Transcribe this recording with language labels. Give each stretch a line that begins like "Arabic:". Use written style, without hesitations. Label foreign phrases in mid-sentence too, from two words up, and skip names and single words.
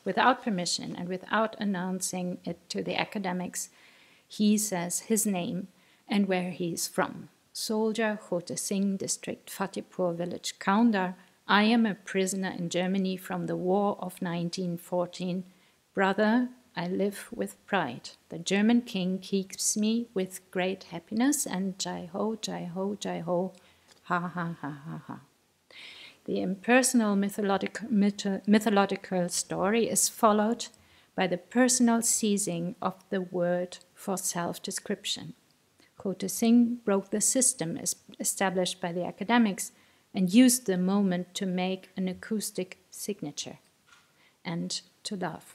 English: Without permission and without announcing it to the academics, he says his name and where he is from. Soldier, Khote Singh, district Fatehpur village, Kaundar. I am a prisoner in Germany from the war of 1914. Brother, I live with pride. The German king keeps me with great happiness, and
Hindi: जय हो, जय हो, जय हो,
English: ha ha ha ha ha. The impersonal mythological story is followed by the personal seizing of the word for self-description. Khote Singh broke the system established by the academics and used the moment to make an acoustic signature and to laugh.